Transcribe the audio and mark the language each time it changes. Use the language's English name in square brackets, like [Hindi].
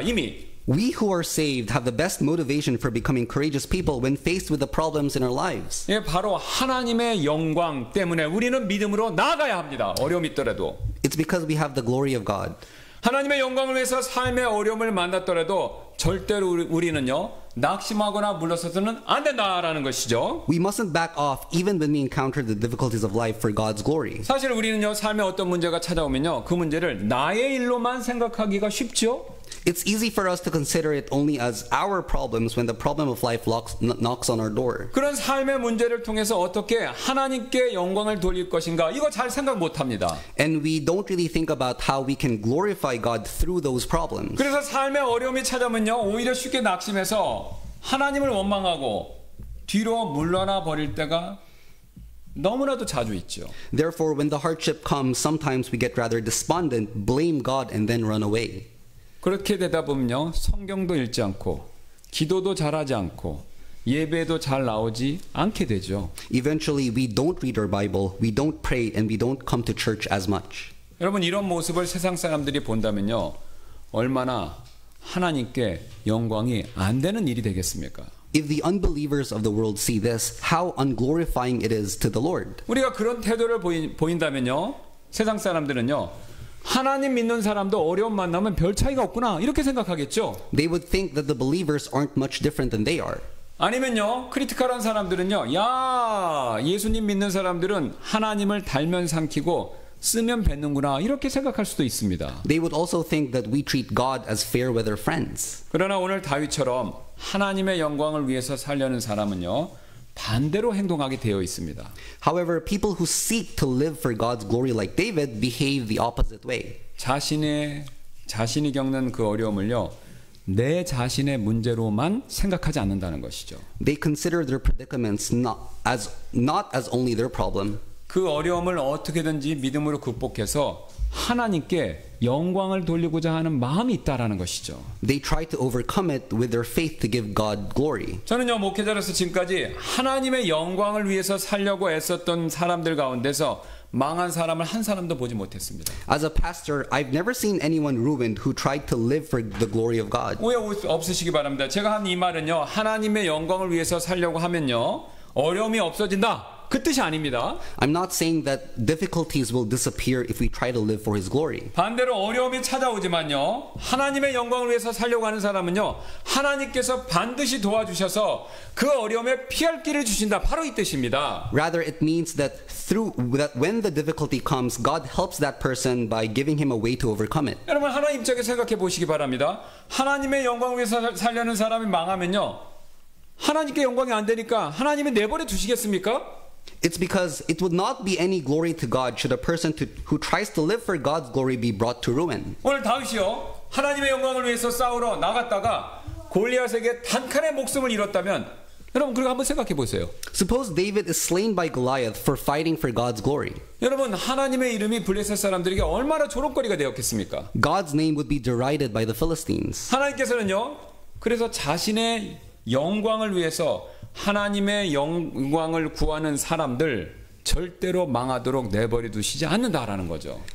[Korean] 이미. [English] We who are saved have the best motivation for becoming courageous people when faced with the problems in our lives. [Korean] 예, 바로 하나님의 영광 때문에 우리는 믿음으로 나아가야 합니다. 어려움이 있더라도. [English] It's because we have the glory of God. [Korean] 하나님의 영광을 위해서 삶의 어려움을 만났더라도 절대로 우리는요 낙심하거나 물러서서는 안 된다라는 것이죠. [English] We mustn't back off even when we encounter the difficulties of life for God's glory. [Korean] 사실 우리는요 삶에 어떤 문제가 찾아오면요 그 문제를 나의 일로만 생각하기가 쉽죠. [English] It's easy for us to consider it only as our problems when the problem of life knocks on our door. [Korean] 그런 삶의 문제를 통해서 어떻게 하나님께 영광을 돌릴 것인가 이거 잘 생각 못합니다. [English] And we don't really think about how we can glorify God through those problems. [Korean] 그래서 삶의 어려움이 찾아오면요 오히려 쉽게 낙심해서 하나님을 원망하고 뒤로 물러나 버릴 때가 너무나도 자주 있죠. [English] Therefore, when the hardship comes, sometimes we get rather despondent, blame God, and then run away. [Korean] 그렇게 되다 보면요 성경도 읽지 않고 기도도 잘하지 않고 예배도 잘 나오지 않게 되죠. [English] Eventually, we don't read our Bible, we don't pray, and we don't come to church as much. [Korean] 여러분 이런 모습을 세상 사람들이 본다면요 얼마나 하나님께 영광이 안 되는 일이 되겠습니까? [English] If the unbelievers of the world see this, how unglorifying it is to the Lord. [Korean] 우리가 그런 태도를 보인다면요 세상 사람들은요 하나님 믿는 사람도 어려움 만나면 별 차이가 없구나 이렇게 생각하겠죠. [English] They would think that the believers aren't much different than they are. [Korean] 아니면요 크리티컬한 사람들은요 야 예수님 믿는 사람들은 하나님을 달면 삼키고 쓰면 뱉는구나 이렇게 생각할 수도 있습니다. [English] They would also think that we treat God as fair weather friends. [Korean] 그러나 오늘 다윗처럼 하나님의 영광을 위해서 살려는 사람은요 반대로 행동하게 되어 있습니다. [English] However, people who seek to live for God's glory like David behave the opposite way. [Korean] 자신이 겪는 그 어려움을요, 내 자신의 문제로만 생각하지 않는다는 것이죠. [English] They consider their predicaments not as only their problem. [Korean] 그 어려움을 어떻게든지 믿음으로 극복해서 하나님께 영광을 돌리고자 하는 마음이 있다라는 것이죠. [English] They try to overcome it with their faith to give God glory. [Korean] 저는요, 목회자로서 지금까지 하나님의 영광을 위해서 살려고 애썼던 사람들 가운데서 망한 사람을 한 사람도 보지 못했습니다. [English] As a pastor, I've never seen anyone ruined who tried to live for the glory of God. [Korean] 오해 없으시기 바랍니다. 제가 한 이 말은요, 하나님의 영광을 위해서 살려고 하면요, 어려움이 없어진다, 그 뜻이 아닙니다. [English] I'm not saying that difficulties will disappear if we try to live for His glory. [Korean] 반대로 어려움이 찾아오지만요, 하나님의 영광을 위해서 살려고 하는 사람은요, 하나님께서 반드시 도와주셔서 그 어려움에 피할 길을 주신다, 바로 이 뜻입니다. [English] Rather, it means that when the difficulty comes, God helps that person by giving him a way to overcome it. [Korean] 여러분, 하나님 입장에 생각해 보시기 바랍니다. 하나님의 영광을 위해서 살려는 사람이 망하면요, 하나님께 영광이 안 되니까 하나님이 내버려 두시겠습니까? [English] It's because it would not be any glory to God should a person who tries to live for God's glory be brought to ruin. [Korean] 오늘 다윗이요, 하나님의 영광을 위해서 싸우러 나갔다가 골리앗에게 단칸의 목숨을 잃었다면, 여러분 그거 한번 생각해 보세요. [English] Suppose David is slain by Goliath for fighting for God's glory. [Korean] 여러분, 하나님의 이름이 블레셋 사람들에게 얼마나 조롱거리가 되었겠습니까? [English] God's name would be derided by the Philistines. [Korean] 하나님께서는요, 그래서 자신의 영광을 위해서 하나님의 영광을 구하는 사람들 절대로 망하도록 내버려 두시지 않는다라는 거죠.